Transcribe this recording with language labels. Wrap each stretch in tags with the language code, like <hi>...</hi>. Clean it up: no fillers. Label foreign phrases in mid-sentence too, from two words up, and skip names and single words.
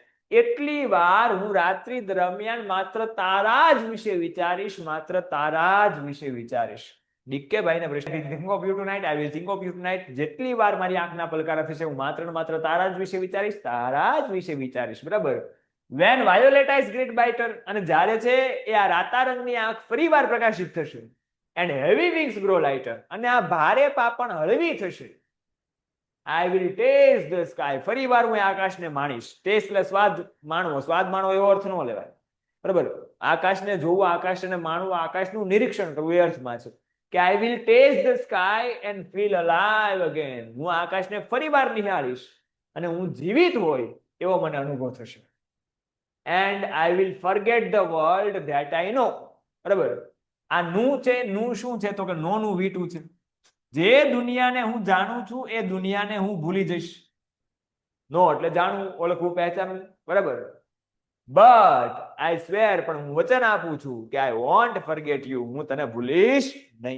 <gu>એટલી વાર હું રાત્રિ દરમિયાન માત્ર તારા જ વિશે વિચારીશ, માત્ર તારા જ વિશે વિચારીશ. ડીકે ભાઈને પ્રશ્ન,</gu> <en>think of you to night, I will think of you to night.</en> <gu>જેટલી વાર મારી આંખના પલકારા થશે હું માત્ર ને માત્ર તારા જ વિશે વિચારીશ, તારા જ વિશે વિચારીશ, બરાબર.</gu> <en>When violet eyes greet brighter,</en> <gu>અને જ્યારે છે એ આ રાતા રંગની આંખ ફરીવાર પ્રકાશિત થશે.</gu> <en>And heavy wings grow lighter,</en> <gu>અને આ ભારે પાપણ હળવી થશે.</gu> <en>I will taste the sky,</en> <gu>ફરીવાર હું આકાશને માણીશ. ટેસ્ટ એટલે સ્વાદ માણવો, સ્વાદ માણવો એવો અર્થ ન લેવાય, બરાબર. આકાશને જોવું, આકાશને માણવું, આકાશનું નિરીક્ષણ કરવું એ અર્થમાં છે કે</gu> <en>I will taste the sky and feel alive again.</en> <gu>હું આકાશને ફરીવાર નિહાળીશ અને હું જીવિત હોય એવો મને અનુભવ થશે.</gu> <en>And I will forget the world that I know,</en> <gu>બરાબર. આ નું છે, નું શું છે? તો કે નો નું વીટું છે. જે દુનિયાને હું જાણું છું એ દુનિયાને હું ભૂલી જઈશ. નો એટલે જાણવું, ઓળખવું, પહેચાનવું, બરાબર.</gu> <en>but I swear,</en> <gu>પણ હું વચન આપું છું કે</gu> <en>I won't forget you,</en> <gu>હું તને ભૂલીશ નહીં.</gu>